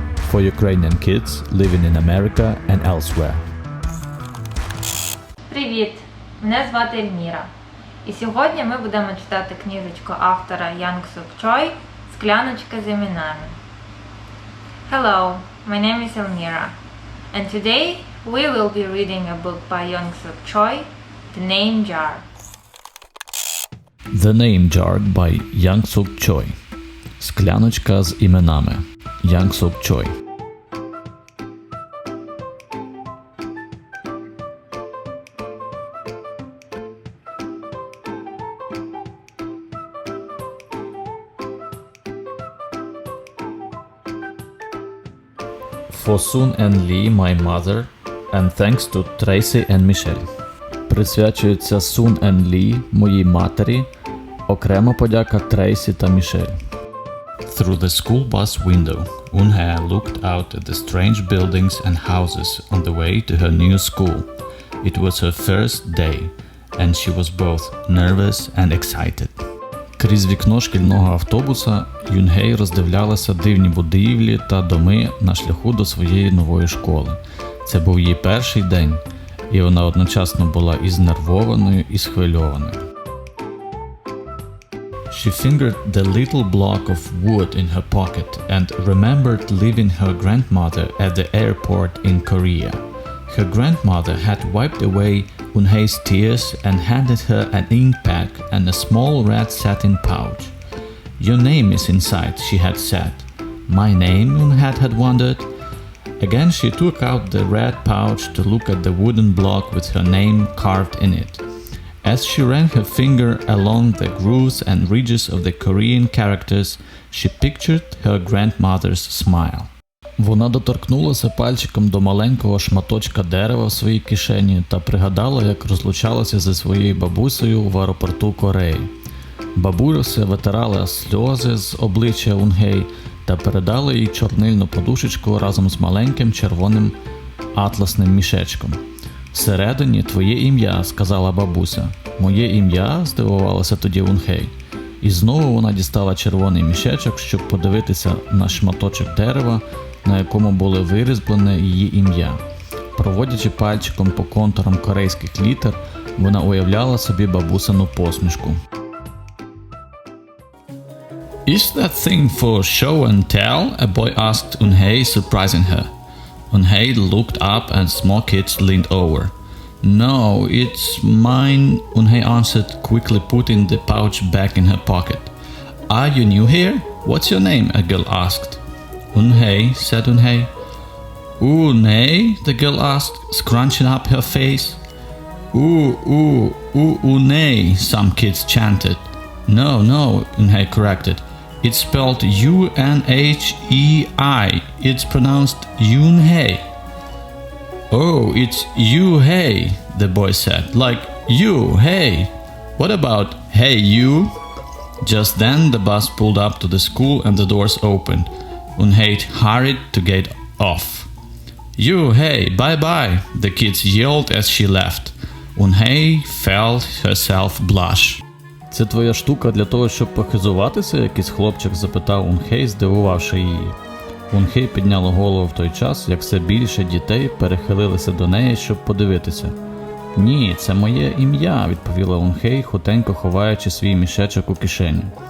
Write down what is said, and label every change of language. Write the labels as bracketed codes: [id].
[en] For Ukrainian kids living in America and elsewhere. [uk] Привіт! Мене звати Ельміра. І сьогодні ми будемо читати книжечку автора Yangsook Choi «Скляночка з іменами». [en] Hello, my name is Elmira, and today we will be reading a book by Yangsook Choi, The Name Jar. The Name Jar by Yangsook Choi. [uk] Скляночка з іменами. [en] Yangsook Choi. For Sun and Lee, my mother, and thanks to Tracy and Michelle. [uk] Присвячується Sun and Lee, моїй матері, окрема подяка Трейсі та Мішель. [en] Through the school bus window, Unha looked out at the strange buildings and houses on the way to her new school. It was her first day, and she was both nervous and excited. [uk] Крізь вікно шкільного автобуса Юнгей роздивлялася дивні будівлі та доми на шляху до своєї нової школи. Це був її перший день, і вона одночасно була і знервованою, і схвильованою. [en] She fingered the little block of wood in her pocket and remembered leaving her grandmother at the airport in Korea. Her grandmother had wiped away Unhei's tears and handed her an ink pad and a small red satin pouch. "Your name is inside," she had said. "My name?" Unha had wondered. Again she took out the red pouch to look at the wooden block with her name carved in it. As she ran her finger along the grooves and ridges of the Korean characters, she pictured her grandmother's smile. [uk] Вона доторкнулася пальчиком до маленького шматочка дерева в своїй кишені та пригадала, як розлучалася зі своєю бабусею в аеропорту Кореї. Бабуся витирала сльози з обличчя Унгей та передала їй чорнильну подушечку разом з маленьким червоним атласним мішечком. «Всередині твоє ім'я», – сказала бабуся. «Моє ім'я?» – здивувалася тоді Унгей. І знову вона дістала червоний мішечок, щоб подивитися на шматочок дерева, на якому було вирізблене її ім'я. Проводячи пальчиком по контурам корейських літер, вона уявляла собі бабусину посмішку. [en] "Is that thing for show and tell?" a boy asked Unhei, surprising her. Unhei looked up and small kids leaned over. "No, it's mine," Unhei answered, quickly putting the pouch back in her pocket. "Are you new here? What's your name?" a girl asked. "Unhei," said Unhei. "Unhei?" the girl asked, scrunching up her face. Unhei," some kids chanted. No, Unhei corrected. It's spelled U-N-H-E-I. It's pronounced Yoon-hei. "Oh, it's you-hei," the boy said. "Like you, hey. What about hey you?" Just then the bus pulled up to the school and the doors opened. Unhei hurried to get off. "You, hey, bye-bye," the kids yelled as she left. Unhei felt herself blush. [uk] «Це твоя штука для того, щоб похизуватися?» – якийсь хлопчик запитав Унхей, здивувавши її. Унхей підняла голову в той час, як все більше дітей перехилилися до неї, щоб подивитися. «Ні, це моє ім'я», – відповіла Унхей, хутенько ховаючи свій мішечок у кишеню.